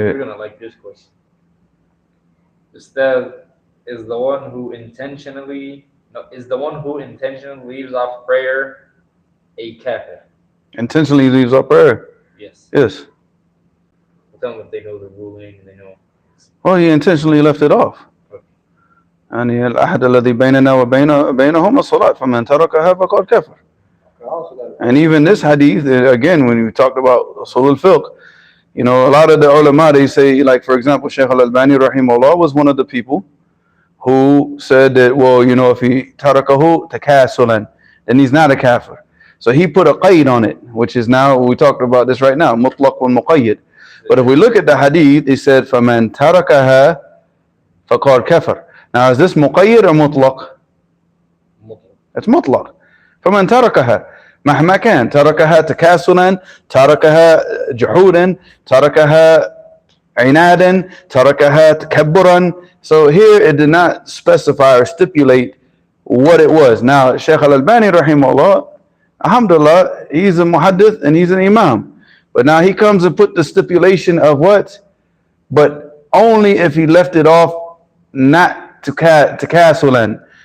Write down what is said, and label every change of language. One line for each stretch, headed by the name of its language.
English: You're gonna like this question. Ustad is the one who intentionally leaves off prayer a kafir? Intentionally leaves up prayer. Yes. Yes. Tell them if they know the ruling and they know. Well, he intentionally left it off. And
Arabic: العهد الذي بيننا وبينهم الصلاة فمن تركها فقد كفر.
English: And even this hadith, again, when we talked about Usul al-Fiqh, a lot of the ulama, they say, like, for example, Shaykh al-Albani rahimahullah was one of the people who said that, well, if he
Arabic: tarakahu takasulan,
English: then he's not a kafir. So he put a qayd on it, which is now, we talked about this right now, mutlaq wal muqayyid. But if we look at the hadith, it said,
Arabic: فَمَنْ تَرَكَهَا فَقَدْ كَفَرَ.
English: Now, is this muqayyid or mutlaq? It's mutlaq.
Arabic: فَمَنْ تَرَكَهَا مهما كان تركها تكاسلا تركها جحودا تركها عنادا تركها تكبرا.
English: So here it did not specify or stipulate what it was. Now Shaykh al-Albani rahimahullah, alhamdulillah, he's a muhaddith and he's an imam, but now he comes and put the stipulation of what? But only if he left it off not takasulan.